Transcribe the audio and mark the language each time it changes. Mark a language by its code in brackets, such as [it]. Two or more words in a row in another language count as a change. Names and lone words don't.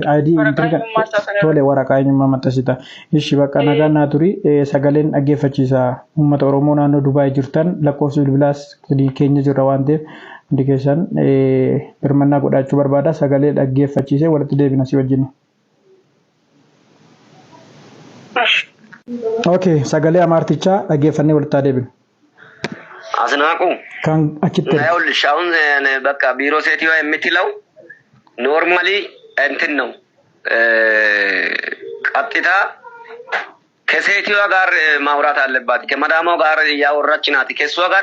[om] ID tole waraqaa eenyummaa maxxansita. Ishi bakka nagaa naa turi sagaleen dhaggeeffachiisa uummata Oromoo naannoo Dubaay jirtan lakkoofsi bilbilaas keenya jirra waan ta'eef hundi keessan birmannaa godhachuu barbaada sagalee dhaggeeffachiisee walitti deebina si wajjin. Okay, sagalee Amaartichaa dhaggeeffannee walitti deebina. [am] አስናቁ ይኸውልሽ አሁን በቃ ቢሮ ሴትዮዋ የምትለው ኖርማሊ እንትን ነው ቀጥታ ከሴትዮዋ ጋር ማውራት አለባት ከመዳሟ ጋር እያወራች ናት ከሷ ጋር